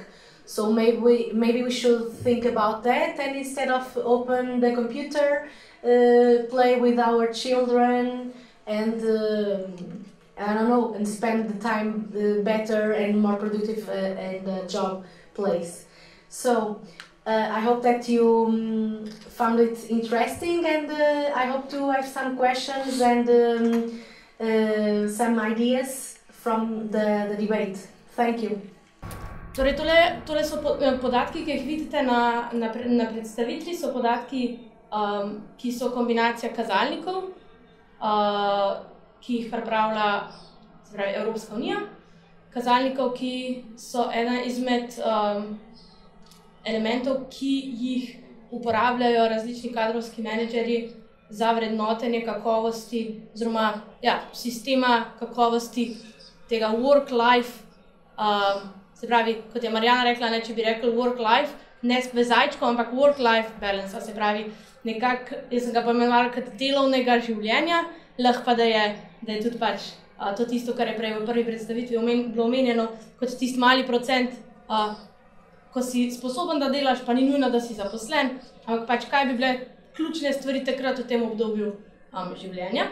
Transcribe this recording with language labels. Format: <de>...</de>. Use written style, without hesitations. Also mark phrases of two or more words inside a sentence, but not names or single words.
<en>So maybe we should think about that, and instead of open the computer, play with our children, and I don't know, and spend the time better and more productive in the job place. So I hope that you found it interesting, and I hope to have some questions and some ideas from the debate. Thank you.</en> <sl>Torej, tole so podatki, ki jih vidite na predstavitvi, so podatki, ki so kombinacija kazalnikov, ki jih pripravlja Evropska unija, kazalnikov, ki so ena izmed elementov, ki jih uporabljajo različni kadrovski menedžerji za vrednotenje kakovosti, oziroma sistema kakovosti tega</sl> <en>work-life.</en> <sl>Se pravi, kot je Marjana rekla, če bi rekli</sl> <en>work-life,</en> <sl>ne s vezajčkom, ampak</sl> <en>work-life balance.</en> <sl>Se pravi, nekako, jaz sem ga pomenovala kot delovnega življenja, lahko pa da je tudi pač to tisto, kar je prej v prvi predstavitvi bilo omenjeno, kot tisti mali procent, ko si sposoben, da delaš, pa ni nujno, da si zaposlen, ampak pač kaj bi bile ključne stvari takrat v tem obdobju življenja.</sl>